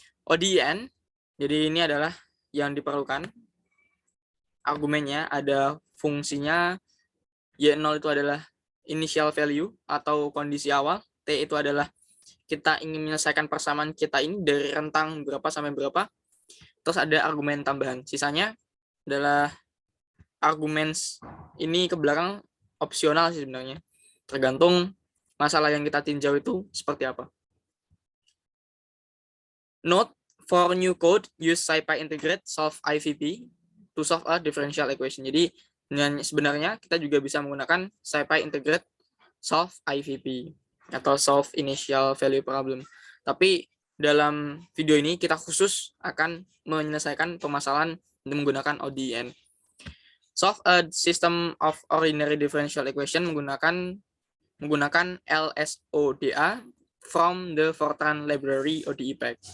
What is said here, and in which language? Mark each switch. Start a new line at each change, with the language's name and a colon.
Indonesian: ODEN, jadi ini adalah yang diperlukan. Argumennya ada fungsinya, Y0 itu adalah initial value atau kondisi awal, T itu adalah kita ingin menyelesaikan persamaan kita ini dari rentang berapa sampai berapa, terus ada argumen tambahan. Sisanya adalah argumen ini ke belakang opsional sih sebenarnya, tergantung masalah yang kita tinjau itu seperti apa.
English: Note, for new code, use SciPy Integrate solve IVP to solve a differential equation.
Indonesian: Jadi dengan sebenarnya kita juga bisa menggunakan SciPy Integrate solve IVP atau solve initial value problem. Tapi dalam video ini kita khusus akan menyelesaikan permasalahan dengan menggunakan ODEN.
English: Solve a system of ordinary differential equation
Indonesian: menggunakan
English: LSODA from the Fortran library ODE Pack.